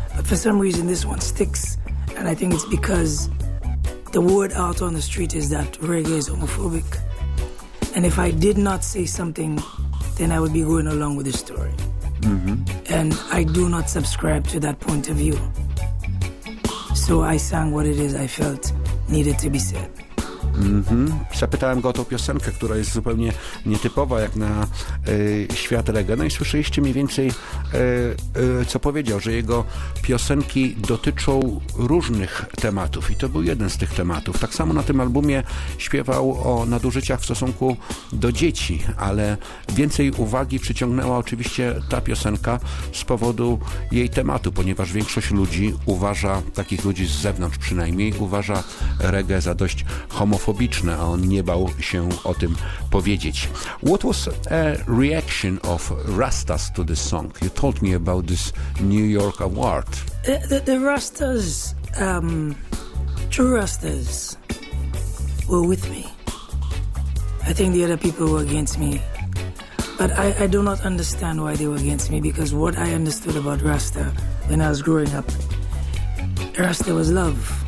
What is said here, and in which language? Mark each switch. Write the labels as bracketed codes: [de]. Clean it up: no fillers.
[en] But for some reason, this one sticks. And I think it's because the word out on the street is that reggae is homophobic. And if I did not say something, then I would be going along with the story. And I do not subscribe to that point of view. So I sang what it is I felt needed to be said. [pl] Zapytałem go o tą piosenkę, która jest zupełnie nietypowa jak na świat reggae. No i słyszeliście mniej więcej, co powiedział, że jego piosenki dotyczą różnych tematów i to był jeden z tych tematów. Tak samo na tym albumie śpiewał o nadużyciach w stosunku do dzieci, ale więcej uwagi przyciągnęła oczywiście ta piosenka z powodu jej tematu, ponieważ większość ludzi uważa, takich ludzi z zewnątrz przynajmniej, uważa reggae za dość homofobiczne, a on nie bał się o tym powiedzieć. [en] What was a reaction of Rastas to this song? You told me about this New York award. The Rastas, true Rastas, were with me. I think the other people were against me. But I do not understand why they were against me, because what I understood about Rasta when I was growing up, Rasta was love.